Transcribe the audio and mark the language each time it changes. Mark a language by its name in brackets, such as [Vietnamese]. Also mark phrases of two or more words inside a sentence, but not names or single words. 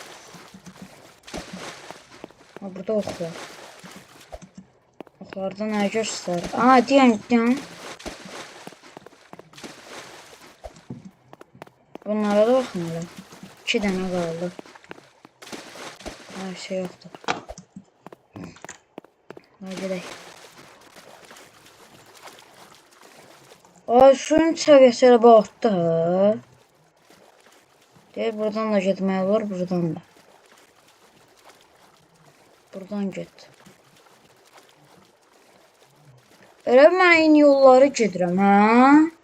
[Azerbaijani] Ha, burada ox var. Oxlarda nə göstər? Aa, deyən. Bunlara da baxın elə. 2 dənə qaldı. [Turkish] Her şey yoktu. Hadi gidelim. [Azerbaijani] Ay, suyun səviyyəsi elə batdı ha. Deyir, buradan da getmək olur, buradan da. Buradan get. Elə mən eyni yolları gedirəm, ha?